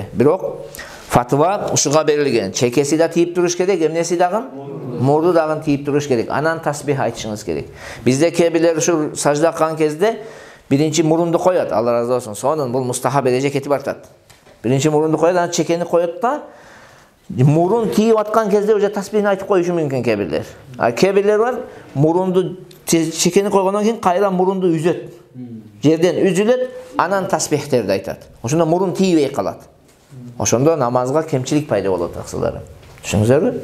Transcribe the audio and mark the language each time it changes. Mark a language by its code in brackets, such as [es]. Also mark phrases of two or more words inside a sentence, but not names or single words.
[ky] Бирок фатва ушуга берилген. Чекеси да тийип туруш керек, эмнеси дагы? Мурду дагы тийип туруш керек. Анан тасбих айтышыңыз керек. Бизде кээ-бирлер ушу сажда кылган кезде биринчи мурунду коёт, Алла разы болсун. Сонун бул мустахаб эреже кетип артат. Биринчи мурунду коёт, анан чекени коёт да Мурун тийип aткан кезде уже tasbihini айтып коюшу мүмкүн кебирлер. Кебирлер бар, мурунду чекени койгондон кийин кайра мурунду үзөт. Жерден үзүлөт, анан tasbihтерди айтат. Ошондо мурун тийбей калат. Ошондо намазга кемчилик пайда болот аксылары. Түшүндүңүзбү?